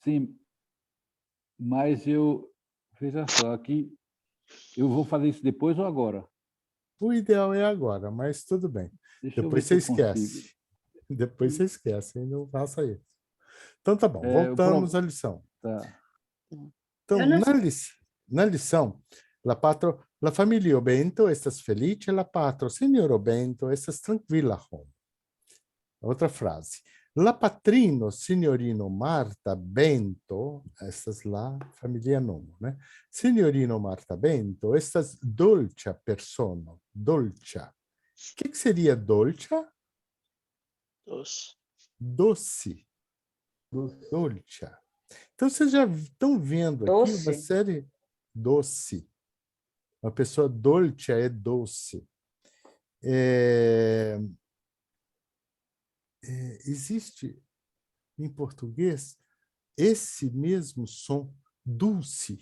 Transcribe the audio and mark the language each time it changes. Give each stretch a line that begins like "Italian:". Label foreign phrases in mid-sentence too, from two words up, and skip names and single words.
Portuguese: Sim, mas veja só, aqui eu vou fazer isso depois ou agora? O ideal é agora, mas tudo bem. Deixa eu Depois ver você se eu consigo. esquece. Depois você esquece, não faça isso. Então tá bom, É, voltamos à lição. Tá. Então, Eu não na lição,
Esperanto: la familia Bento estas felice, la patro signoro Bento estas tranquilla home.
Portuguese: Outra frase.
Esperanto: La patrino signorino Marta Bento, estas la familia nomo, né? Signorino Marta Bento, estas dolcia persono, dolcia.
Portuguese: O que seria dolcia? Doce. Doce. Dolcia. Então, vocês já estão vendo aqui uma Doce? série doce. Uma pessoa dolce é doce. Existe em português esse mesmo som, dulce.